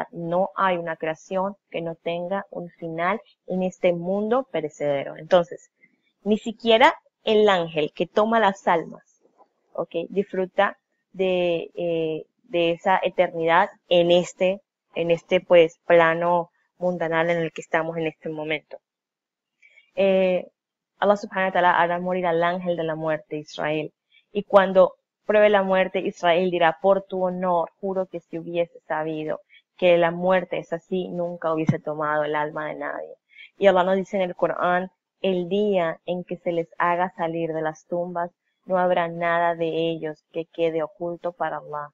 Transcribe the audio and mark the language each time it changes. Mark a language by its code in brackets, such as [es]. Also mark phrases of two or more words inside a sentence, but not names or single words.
[es] No hay una creación que no tenga un final en este mundo perecedero. Entonces, ni siquiera el ángel que toma las almas, disfruta de esa eternidad en este pues plano mundanal en el que estamos en este momento. Allah [ar] سبحانه وتعالى [es] hará morir al ángel de la muerte, Israel, y cuando pruebe la muerte, Israel dirá: por tu honor, juro que si hubiese sabido que la muerte es así, nunca hubiese tomado el alma de nadie. Y Allah nos dice en el Corán: el día en que se les haga salir de las tumbas, no habrá nada de ellos que quede oculto para Allah.